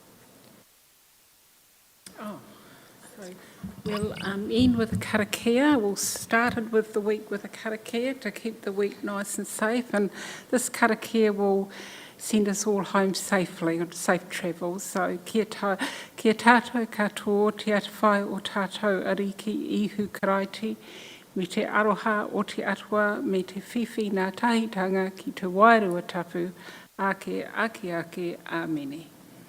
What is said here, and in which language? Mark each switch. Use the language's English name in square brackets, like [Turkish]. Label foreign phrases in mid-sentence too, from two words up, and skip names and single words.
[English] So we'll end with a karakia. We'll start with the week with a karakia to keep the week nice and safe, and this karakia will send us all home safely, on safe travel. [Māori] So kia tātou katoa te atawhai o tātou ariki ihu karaiti, me te aroha o te atua, me te whiwhi nā tahitanga ki te wairua tapu, ake, ake, ake, āmene.